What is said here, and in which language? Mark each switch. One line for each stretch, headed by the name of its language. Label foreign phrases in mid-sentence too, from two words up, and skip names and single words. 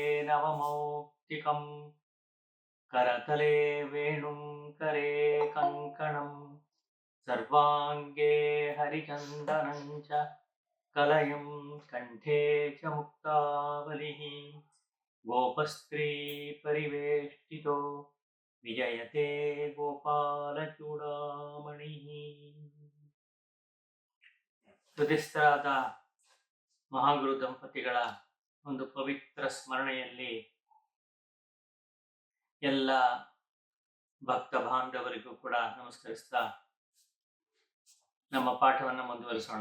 Sanskrit: नवमौक्तिकं करतले वेणुं करे कङ्कणं सर्वाङ्गे हरिचन्दनं च कलयं कण्ठे च मुक्तावलिः गोपस्त्री परिवेष्टितो विजयते ಗೋಪಾಲಚೂಡಾಮಣಿಃ.
Kannada: ಹೃದಯಸ್ಥರಾದ ಮಹಾಗುರು ದಂಪತಿಗಳ ಒಂದು ಪವಿತ್ರ ಸ್ಮರಣೆಯಲ್ಲಿ ಎಲ್ಲ ಭಕ್ತ ಬಾಂಧವರಿಗೂ ಕೂಡ ನಮಸ್ಕರಿಸ್ತಾ ನಮ್ಮ ಪಾಠವನ್ನು ಮುಂದುವರಿಸೋಣ.